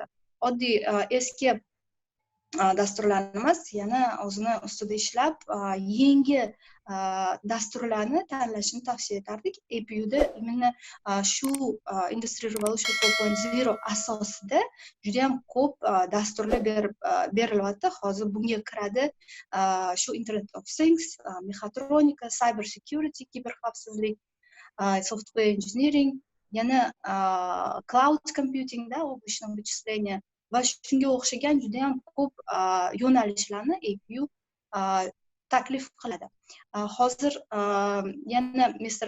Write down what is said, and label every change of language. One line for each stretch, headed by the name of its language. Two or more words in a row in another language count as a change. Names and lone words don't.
Uzbek: Oddiy eski dasturlarni emas, yana o'zini ustida ishlab, yangi dasturlarni tanlashni tavsiya etardik. APUda imенно shu
English: Industry Revolution 4.0
Uzbek: asosida juda ham ko'p dasturlar berilyapti. Hozir bunga kiradi shu
English: Internet of Things,
Uzbek: mechatronika,
English: cyber security,
Uzbek: kiberxavfsizlik,
English: software engineering,
Uzbek: yana
English: cloud computing
Uzbek: da
Russian: облачное вычисление
Uzbek: va shunga o'xshagan juda ham ko'p yo'nalishlarni APU taklif qiladi. Hozir yana Mr.